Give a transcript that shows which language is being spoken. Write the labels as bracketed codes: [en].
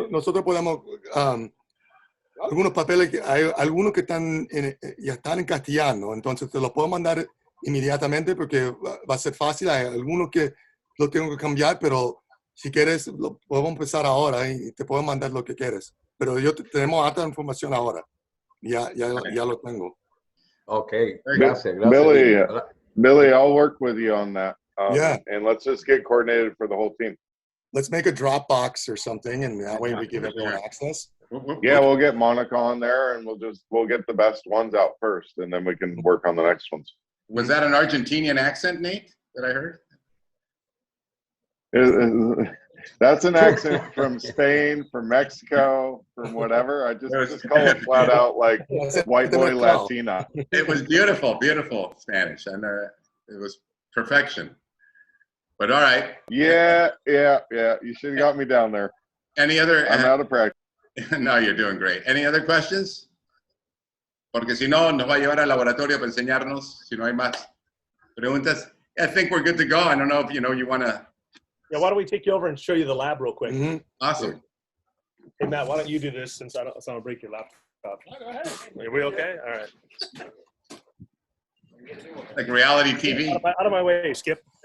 [es] nosotros podemos, algunos papeles, hay algunos que ya están en castellano, entonces te los puedo mandar inmediatamente porque va a ser fácil. Hay algunos que lo tengo que cambiar, pero si quieres, lo podemos empezar ahora y te puedo mandar lo que quieres. Pero tenemos alta información ahora. Ya lo tengo. Okay, Bi- gracias. [en] Billy, I'll work with you on that. Yeah. And let's just get coordinated for the whole team. Let's make a Dropbox or something, and that way we give everyone access. Yeah, we'll get Monica on there and we'll get the best ones out first and then we can work on the next ones. Was that an Argentinian accent, Nate, that I heard? That's an accent from Spain, from Mexico, from whatever. I just call it flat out like white boy Latina. It was beautiful Spanish, and it was perfection. But all right. Yeah. You should have got me down there. Any other? I'm out of practice. No, you're doing great. Any other questions? [es] Porque si no, nos va a llevar al laboratorio para enseñarnos. [en] Si no hay más preguntas, I think we're good to go. I don't know if you want to. Yeah, why don't we take you over and show you the lab real quick? Mm-hmm. Awesome. Hey, Matt, why don't you do this since I don't break your laptop? Go ahead. Are we okay? All right. Like reality TV. Out of my way, Skip.